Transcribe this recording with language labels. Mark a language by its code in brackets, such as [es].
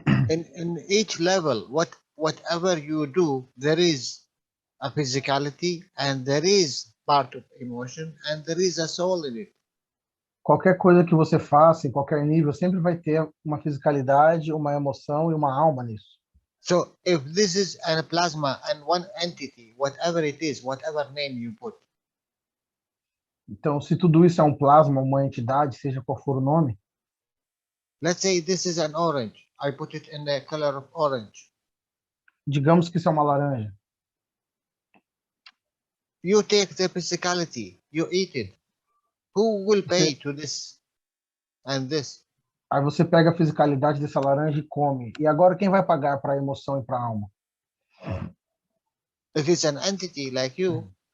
[en] In each level, whatever you do, there is a physicality and there is part of emotion and there is a soul in it. [pt] Qualquer coisa que você faça, em qualquer nível, sempre vai ter uma fisicalidade, uma emoção e uma alma nisso. [en] So if this is a plasma and one entity, whatever it is, whatever name you put. [pt] Então, se tudo isso é um plasma, uma entidade, seja qual for o nome. [en] Let's say this is an orange. I put it in the color of orange. [pt] Digamos que isso é uma laranja. [en] You take the physicality, you eat it. Who will pay to this and this? [pt] Aí você pega a fisicalidade dessa laranja e come. E agora quem vai pagar para a emoção e para a alma? [en] If it's an entity like you.